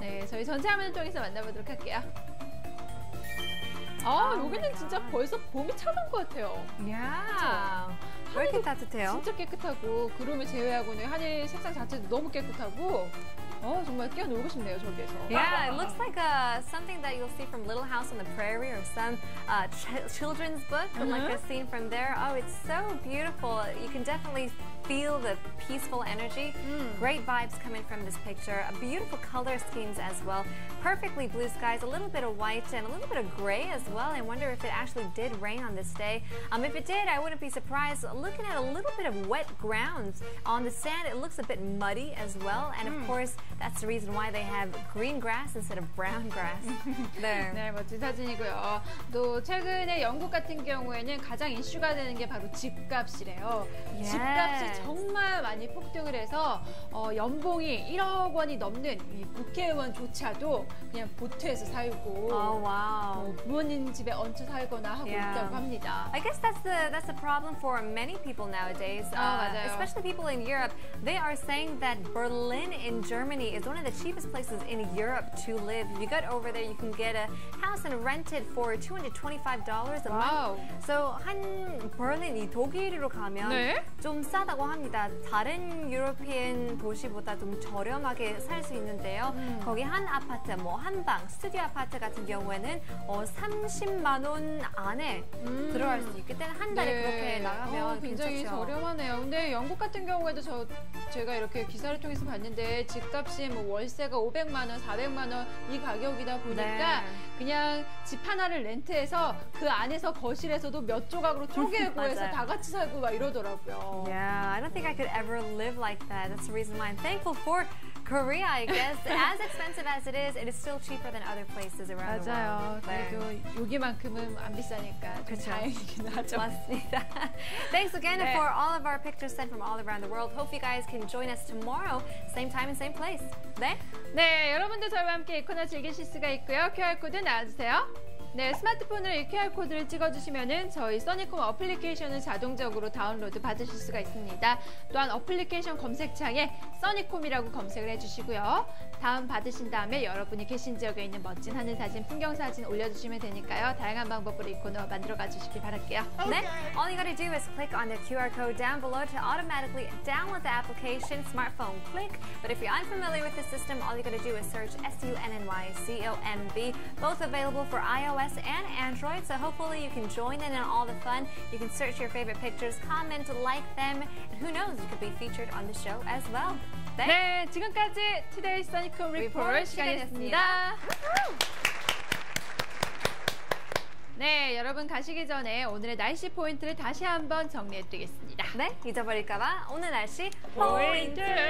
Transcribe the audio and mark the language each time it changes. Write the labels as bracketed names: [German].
[Korean] 네, 저희 전체 화면을 통해서 만나보도록 할게요. 여기는 진짜 벌써 봄이 찾아온 것 같아요. [English] Yeah. [Korean] 왜 이렇게 따뜻해요? 진짜 깨끗하고 구름을 제외하고는 하늘 색상 자체도 너무 깨끗하고 정말 뛰어놀고 싶네요, 저기에서. [English] Yeah, it looks like something that you'll see from Little House on the Prairie or some children's book, like a scene from there. Oh, it's so beautiful. You can definitely feel the peaceful energy. Great vibes coming from this picture. Beautiful color schemes as well. Perfectly blue skies, a little bit of white and a little bit of gray as well. I wonder if it actually did rain on this day. If it did, I wouldn't be surprised. Looking at a little bit of wet grounds on the sand, it looks a bit muddy as well. And of course, that's the reason why they have green grass instead of brown grass. [Korean] 네, 멋진 사진이고요. 또 최근에 영국 같은 경우에는 가장 이슈가 되는 게 바로 집값이래요. [English] Yes. [Korean] 집값이 정말 많이 폭등을 해서 연봉이 1억 원이 넘는 이 국회의원조차도 그냥 보트에서 살고 부모님 집에 얹혀 살거나 하고 있다고 합니다. [English] I guess that's the problem for many people nowadays. [Korean] 맞아요. [English] Especially people in Europe. They are saying that Berlin in Germany is one of the cheapest places in Europe to live. If you get over there, you can get a house and rent it for $225 a month. [Korean] So 한 Berlin, 이 독일으로 가면 좀 싸다고 합니다. 다른 유로피안 도시보다 좀 저렴하게 살 수 있는데요. 거기 한 아파트, 뭐 한 방, 스튜디오 아파트 같은 경우에는 30만 원 안에 들어갈 수 있기 때문에 한 달에 그렇게 나가면 굉장히 괜찮죠. 저렴하네요. 근데 영국 같은 경우에도 제가 이렇게 기사를 통해서 봤는데 집값이 뭐 월세가 500만 원, 400만 원 이 가격이다 보니까 그냥 집 하나를 렌트해서 그 안에서 거실에서도 몇 조각으로 쪼개고 해서 다 같이 살고 막 이러더라고요. [English] Yeah, I don't think I could ever live like that. That's the reason why I'm thankful for Korea, I guess. As expensive as it is still cheaper than other places around the [Korean] 맞아요. [English] world. [Korean] 그래도 여기만큼은 안 비싸니까 좀 다행이긴 하죠. 맞습니다. [English] Thanks again for all of our pictures sent from all around the world. Hope you guys can join us tomorrow, same time and same place. [Korean] 네, 여러분도 저희와 함께 이 코너 즐기실 수가 있고요. QR코드 나와주세요. 네, 스마트폰으로 이 QR코드를 찍어주시면은 저희 써니콤 어플리케이션을 자동적으로 다운로드 받으실 수가 있습니다. 또한 어플리케이션 검색창에 써니콤이라고 검색을 해주시고요. 다운 받으신 다음에 여러분이 계신 지역에 있는 멋진 하늘 사진, 풍경 사진 올려주시면 되니까요. 다양한 방법으로 이 코너 만들어가 주시길 바랄게요. 네, [English] all you gotta do is click on the QR code down below to automatically download the application, smartphone click. But if you're unfamiliar with the system, all you gotta do is search SUNNYCOMB, both available for iOS and Android, so hopefully you can join in all the fun. You can search your favorite pictures, comment, like them, and who knows, you could be featured on the show as well. [Korean] 네, 지금까지 Today 써니콤 리포트 시간이었습니다. 네, 여러분 가시기 전에 오늘의 날씨 포인트를 다시 한번 정리해드리겠습니다. 네, 잊어버릴까봐 오늘 날씨 포인트!